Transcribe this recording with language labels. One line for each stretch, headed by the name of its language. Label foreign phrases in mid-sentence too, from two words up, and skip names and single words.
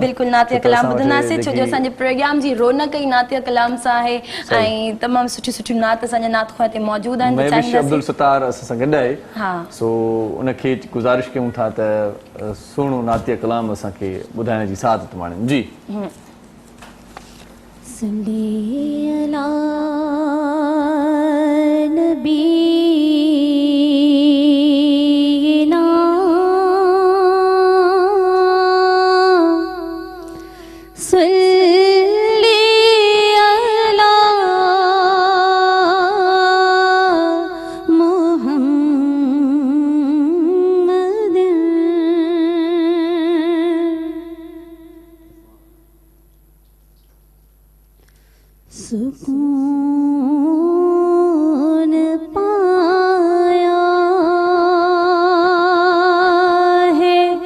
Sindhi: बिल्कुलु नातिया कलाम ॿुधंदासीं, छो जो असांजे प्रोग्राम जी रौनक ई नातिया कलाम सां आहे ऐं तमामु सुठियूं नात असांजा नात ख़्वाह ते मौजूदु आहिनि। महविश अब्दुल सत्तार असां सां गॾु आहे। हा, सो उनखे गुज़ारिश कयूं था त सुहिणो नातिया कलाम असांखे ॿुधाइण जी सादत माणनि। जी
Arabic: صلِّ على نبينا صلِّ على
Urdu: محمد سکون پایا ہے